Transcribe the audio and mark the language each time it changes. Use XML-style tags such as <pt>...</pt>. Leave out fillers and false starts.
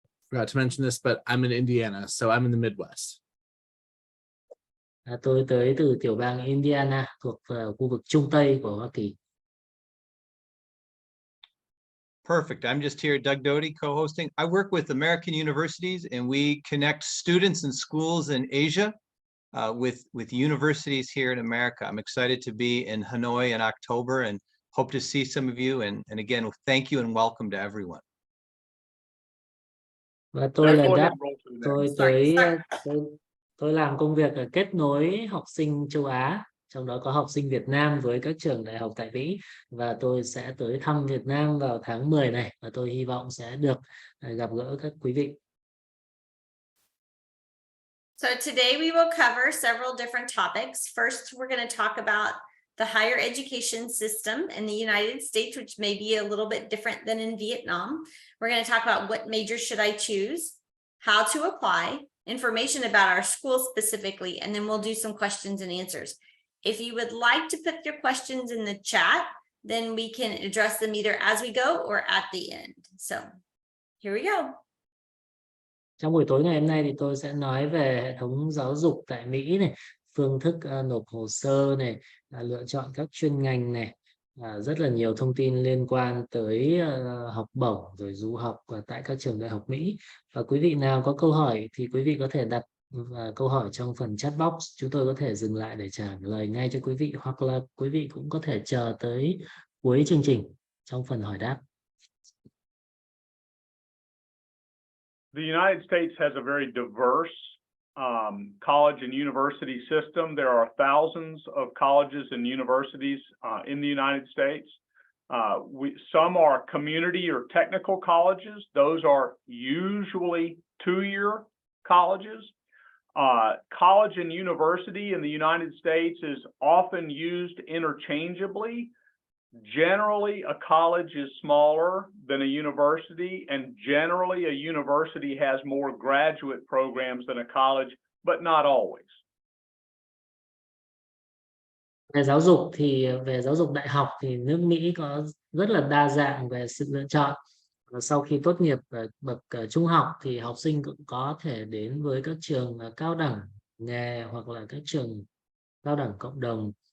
<en>Forgot to mention this, but I'm in Indiana, so I'm in the Midwest.</en> <vi>Tôi tới từ tiểu bang Indiana thuộc khu vực Trung Tây của Hoa Kỳ.</vi> <en>Perfect. I'm just here, Doug Doty, co-hosting. I work with American universities, and we connect students and schools in Asia with universities here in America. I'm excited to be in Hanoi in October and hope to see some of you. And again, thank you and welcome to everyone.</en> <vi>Và tôi là tôi làm công việc kết nối học sinh châu Á, trong đó có học sinh Việt Nam với các trường đại học tại Mỹ, và tôi sẽ tới thăm Việt Nam vào tháng 10 này, và tôi hy vọng sẽ được gặp gỡ các quý vị.</vi> <en>So today we will cover several different topics. First, we're going to talk about the higher education system in the United States, which may be a little bit different than in Vietnam. We're going to talk about what major should I choose, how to apply, information about our school specifically, and then we'll do some questions and answers. If you would like to put your questions in the chat, then we can address them either as we go or at the end. So here we go.</en> <vi>Trong buổi tối ngày hôm nay thì tôi sẽ nói về hệ thống giáo dục tại Mỹ này, phương thức nộp hồ sơ này, lựa chọn các chuyên ngành này, rất là nhiều thông tin liên quan tới học bổng rồi du học tại các trường đại học Mỹ. Và quý vị nào có câu hỏi thì quý vị có thể đặt câu hỏi trong phần chat box, chúng tôi có thể dừng lại để trả lời ngay cho quý vị, hoặc là quý vị cũng có thể chờ tới cuối chương trình trong phần hỏi đáp.</vi> <en>The United States has a very diverse college and university system. There are thousands of colleges and universities in the United States. Some are community or technical colleges. Those are usually two-year colleges. College and university in the United States is often used interchangeably. Generally, a college is smaller than a university, and generally a university has more graduate programs than a college, but not always.</en> <vi>Về giáo dục đại học thì nước Mỹ có rất là đa dạng về sự lựa chọn. Và sau khi tốt nghiệp bậc trung học thì học sinh cũng có thể đến với các trường cao đẳng nghề hoặc là các trường cao đẳng cộng đồng.</vi>